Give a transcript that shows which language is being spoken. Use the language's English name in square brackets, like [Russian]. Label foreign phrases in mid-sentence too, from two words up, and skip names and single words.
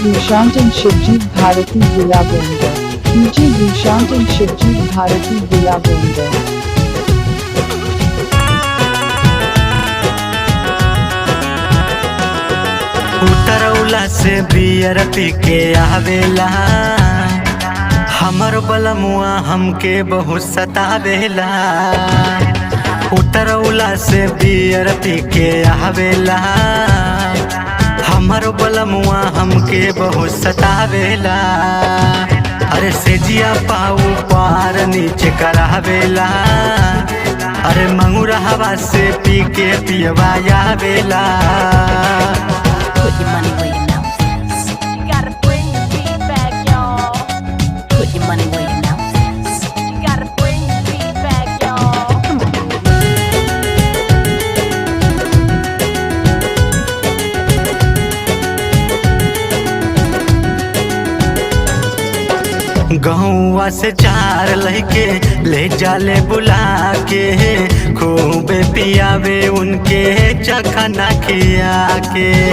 [English] Dushyant and Shivjit Bharati Villa Bonder. DJ Dushyant and Shivjit Bharati Villa Bonder. [Bhojpuri] उतरौला से बियर पी के आवेला, हमर बलमुआ हमके बहुत सतावेला। उतरौला से बियर पी के आवेला, हमर बलमुआ हमके बहुत सतावेला। अरे सेजिया पाऊ पार नीचे करावेला, अरे मंगूरा हवा से पी के पियवा आवेला। [English] Put your money where your mouth is. You gotta bring the beat back, y'all. Put your money where your mouth is. You gotta bring the beat back, y'all. [Bhojpuri] गहुआ से चार लहके ले जाले बुला के, खूब पियावे उनके चखना खिया के।